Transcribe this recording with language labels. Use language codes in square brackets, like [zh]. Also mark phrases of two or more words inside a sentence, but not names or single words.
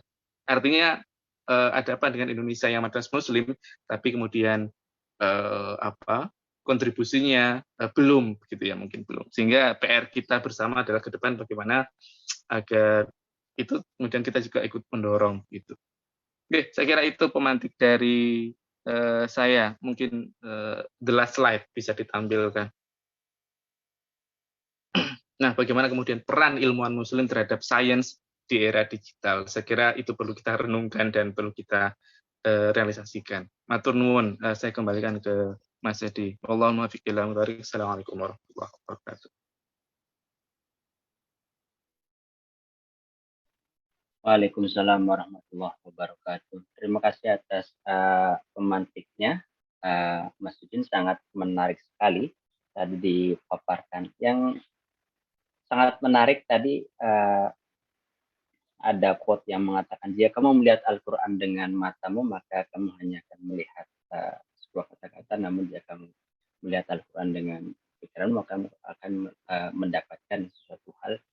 [id] Artinya ada apa dengan Indonesia yang mayoritas Muslim, tapi kemudian kontribusinya belum, gitu ya, mungkin belum. Sehingga PR kita bersama adalah ke depan bagaimana agar itu kemudian kita juga ikut mendorong, gitu. Oke, saya kira itu pemantik dari saya. Mungkin [en] the last slide [id] bisa ditampilkan. Nah, bagaimana kemudian peran ilmuwan Muslim terhadap sains di era digital? Saya kira itu perlu kita renungkan dan perlu kita realisasikan. [jv] Matur nuwun, [id] saya kembalikan ke Mas Edi. [ar] اللهم فقه إلى مبارك. السلام عليكم ورحمة الله وبركاته. وعليكم السلام ورحمة الله وبركاته. [id] Terima kasih atas pemantiknya, Mas Udin, sangat menarik sekali tadi dipaparkan. Yang sangat menarik tadi ada quote yang mengatakan, jika kamu melihat Al-Quran dengan matamu, maka kamu hanya akan melihat sebuah kata-kata, namun jika kamu melihat Al-Quran dengan pikiran, maka kamu akan mendapatkan sesuatu hal